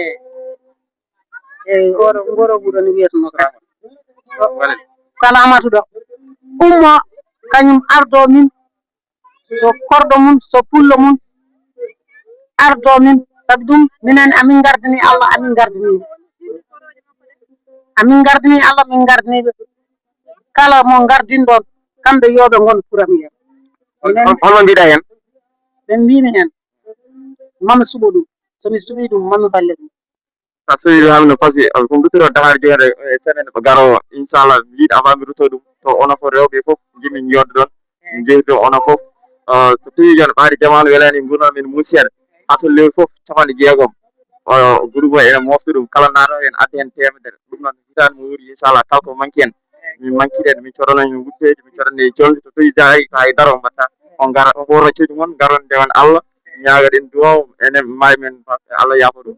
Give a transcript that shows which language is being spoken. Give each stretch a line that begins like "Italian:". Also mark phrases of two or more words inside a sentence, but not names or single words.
Fula: e oɗo ngoro ɓuuɗo no wiyeteno Salamatu ɗo ummo kañum ardo min so korɗo mum so pullo mum ardo min sabi ɗum minen amin gardini Allah amin gardiniɓe Allah min gardiniɓe kala mo gardinɗon kamɓe yoɓe gon premier holno mbiɗa hen ɓe mbimi hen mami suɓo ɗum somi suɓi ɗum mami balle ɗum sa sowi hamno
French: par ce que
Fula: ko duttoro Dakar jeere e semaine garowo inchallah jiiɗi avant mi rutto ɗum to onon fof rewɓe fof jinmi joddo ɗon min jeehi onon fof so tawi jon ɓaade jamanu welani gurdam men musiyere asol lewru fof 60 groupe o ene mofta ɗum kala naano hen adda hen temedere ɗum noon hitande mo wuuri inchallah kala ko manque en min manquide min coɗano hen wutteji min coɗane jonde so tawi jayi ko haydara o mbatta on gara on fo roccedi moon garon ndewan Allah ñagaɗen duwaw enen maayi men Allah yaafo ɗum